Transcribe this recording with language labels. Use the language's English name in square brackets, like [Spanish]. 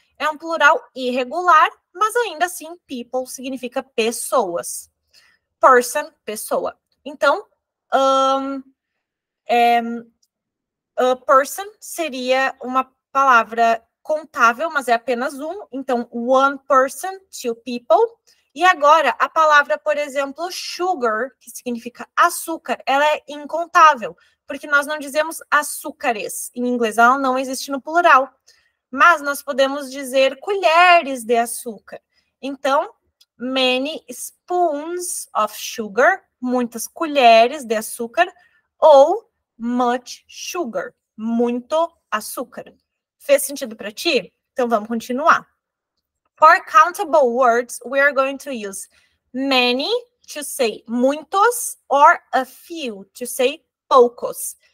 [Portuguese] É um plural irregular, mas ainda assim, people significa pessoas. Person, pessoa. Então, person seria uma palavra contável, mas é apenas um. [English] Então, one person, two people. [Portuguese] E agora, a palavra, por exemplo, sugar, que significa açúcar, ela é incontável, porque nós não dizemos açúcares. Em inglês, ela não existe no plural. Mas nós podemos dizer colheres de açúcar. Então, [English] many spoons of sugar, [Portuguese] muitas colheres de açúcar, ou [English] much sugar, [Portuguese] muito açúcar. Fez sentido para ti? Então, vamos continuar. [English] For countable words, we are going to use many to say muitos or a few to say poucos.